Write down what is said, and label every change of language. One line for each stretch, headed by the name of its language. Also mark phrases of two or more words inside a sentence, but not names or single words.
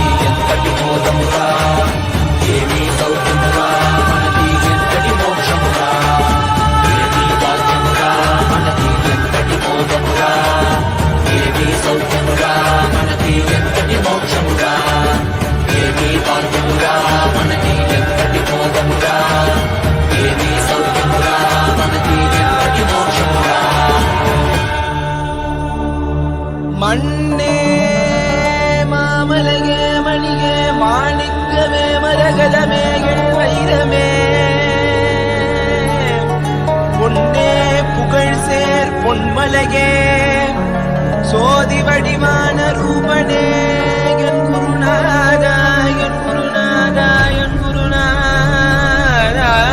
Telugu: ఎంతటి బోధమురా ఏమి సౌఖ్యమురా మనకి ఎంతటి మోక్షమురా ఏమి భాగ్యమురా మనకి ఎంతటి బోధమురా ఏమి సౌఖ్యమురా మనకి ఎంతటి మోక్షమురా ఏమి భాగ్యమురా మనకి ఎంతటి బోధమురా ఏమి సౌఖ్యమురా మనకి ఎంతటి మోక్షమురా
Tamil: மண்ணே மாமலகே மணியே மாணிக்கமே மரகதமே என் வைரமே பொன்னே புகழ் சேர் பொன்மலகே சோதி வடிவான ரூபனே என் குருநாதா என் குருநாதா என் குருநாதா